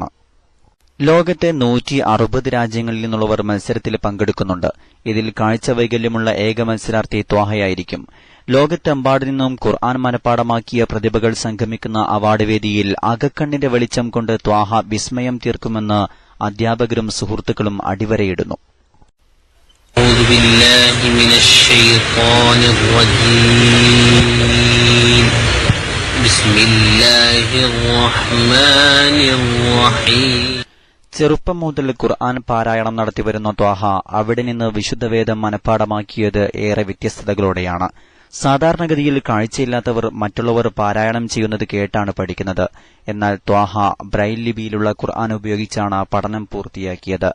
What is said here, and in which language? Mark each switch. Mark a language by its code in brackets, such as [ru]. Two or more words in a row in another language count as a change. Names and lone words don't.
[ml] ലോകത്തെ 160 രാജ്യങ്ങളിൽ നിന്നുള്ളവർ മത്സരത്തിൽ പങ്കെടുക്കുന്നുണ്ട്. ഇതിൽ കാഴ്ച വൈകല്യമുള്ള ഏക മത്സരാർത്ഥി ത്വാഹയായിരിക്കും. ലോകത്തെമ്പാടു നിന്നും ഖുർആൻ മനഃപ്പാടമാക്കിയ പ്രതിഭകൾ സംഗമിക്കുന്ന അവാർഡ് വേദിയിൽ അകക്കണ്ണിന്റെ വെളിച്ചം കൊണ്ട് ത്വാഹ വിസ്മയം തീർക്കുമെന്ന് അധ്യാപകരും സുഹൃത്തുക്കളും അടിവരയിടുന്നു. [ar] أعوذ بالله من الشيطان الرجيم بسم الله الرحمن الرحيم. [ml] ചെറുപ്പം മുതൽ ഖുർആൻ പാരായണം നടത്തിവരുന്ന ത്വാഹ അവിടെ നിന്ന് വിശുദ്ധവേദം മനഃപ്പാടമാക്കിയത് ഏറെ വ്യത്യസ്തതകളോടെയാണ്. സാധാരണഗതിയിൽ കാഴ്ചയില്ലാത്തവർ മറ്റുള്ളവർ പാരായണം ചെയ്യുന്നത് കേട്ടാണ് പഠിക്കുന്നത്. എന്നാൽ ത്വാഹ ബ്രൈൽ ലിപിയിലുള്ള ഖുർആൻ ഉപയോഗിച്ചാണ് പഠനം പൂർത്തിയാക്കിയത്.